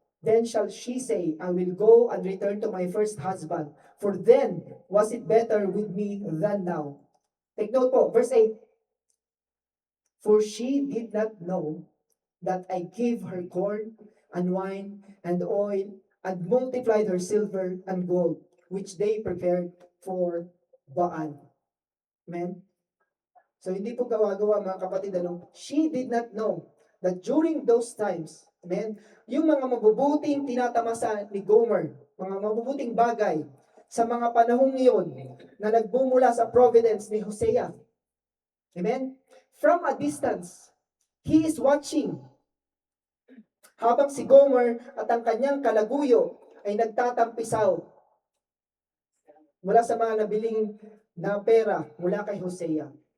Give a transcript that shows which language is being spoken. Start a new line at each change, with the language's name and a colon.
English: Then shall she say, I will go and return to my first husband, for then was it better with me than now.
Filipino: Take note po,
English: verse 8. For she did not know that I gave her corn and wine and oil and multiplied her silver and gold, which they prepared for Baal. Amen?
Filipino: So, hindi po gawa-gawa mga kapatid,
English: she did not know that during those times,
Filipino: amen, yung mga mabubuting tinatamasa ni Gomer, mga mabubuting bagay, sa mga panahong iyon, na nagbumula sa providence ni Hosea. Amen?
English: From a distance, he is watching.
Filipino: Habang si Gomer at ang kanyang kalaguyo ay nagtatampisaw mula sa mga nabiling na pera mula kay Hosea.